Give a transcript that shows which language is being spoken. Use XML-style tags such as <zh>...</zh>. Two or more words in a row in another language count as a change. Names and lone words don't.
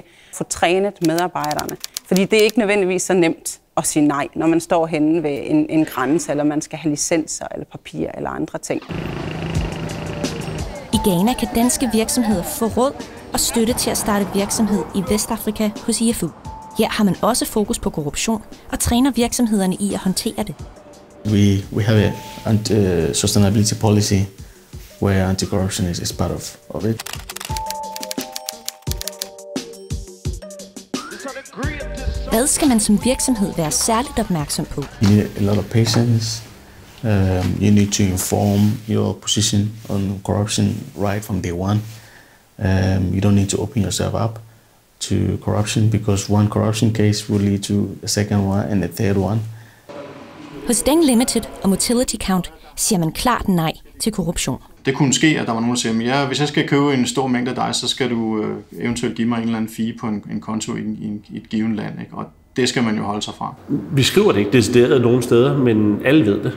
<da>Få trænet medarbejderne. Fordi det er ikke nødvendigvis så nemt at sige nej, når man står henne ved en grænse, eller man skal have licenser, eller papir, eller andre ting. I Ghana kan danske virksomheder få råd og støtte til at starte virksomhed i Vestafrika hos IFU. Her har man også fokus på korruption og træner virksomhederne i at håndtere det.</da> <en>We have a sustainability policy where anti-corruption is part of it.</en> <da>Hvad skal man som virksomhed være særligt opmærksom på?</da> <en>You need a lot of patience. You need to inform your position on corruption right from day one. You don't need to open yourself up to corruption because one corruption case will lead to a second one and a third one.</en> <da>Hos Deng Limited og Motility Count siger man klart nej til korruption. Det kunne ske, at der var nogen, der siger, ja, hvis jeg skal købe en stor mængde af dig, så skal du eventuelt give mig en eller anden fee på en konto i et givet land. Ikke? Og det skal man jo holde sig fra. Vi skriver det ikke decideret nogen steder, men alle ved det.</da>